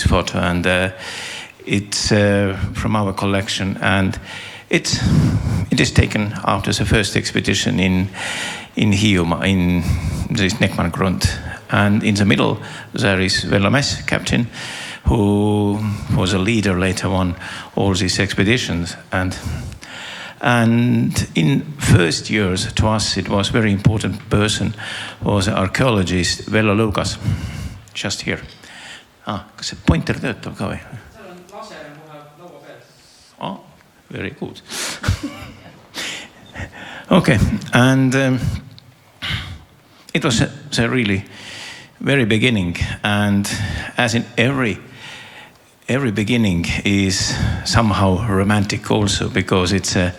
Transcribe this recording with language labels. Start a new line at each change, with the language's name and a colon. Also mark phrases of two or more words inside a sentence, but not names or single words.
English: photo, and it's from our collection, and it is taken after the first expedition in Hiiumaa, in this Nekmangrund, and in the middle there is Peremees captain, who was a leader later on all these expeditions, and in first years to us it was very important person was archaeologist Vello Lukas, just here.
Estonian: Kas see pointer töötab ka või? Seal on lase kohe laua peal.
English: Very good. Okay, and it was a really very beginning, and as in every beginning is somehow romantic also, because it's